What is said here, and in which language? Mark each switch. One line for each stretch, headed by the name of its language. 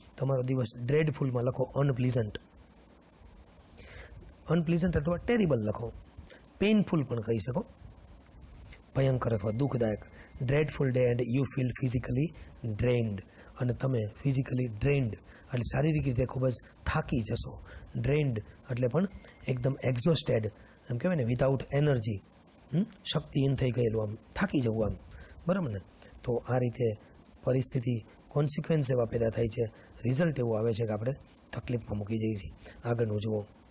Gujarati: તમારો દિવસ dreadful માં લખો unpleasant અથવા terrible લખો. painful પણ કહી શકો, ભયંકર અથવા દુઃખદાયક.
English: dreadful day and you feel physically drained.
Gujarati: અને તમે ફિઝિકલી ડ્રેન્ડ એટલે શારીરિક રીતે ખૂબ જ થાકી જશો. ડ્રેન્ડ એટલે પણ એકદમ એક્ઝોસ્ટેડ, એમ કહેવાય ને, વિધાઉટ એનર્જી, શક્તિહીન થઈ ગયેલું, આમ થાકી જવું આમ. બરાબર ને. તો આ રીતે પરિસ્થિતિ, કોન્સિક્વન્સ એવા પેદા થાય છે, રિઝલ્ટ એવું આવે છે કે આપણે તકલીફમાં મૂકી જઈએ છીએ. આગળનું જુઓ.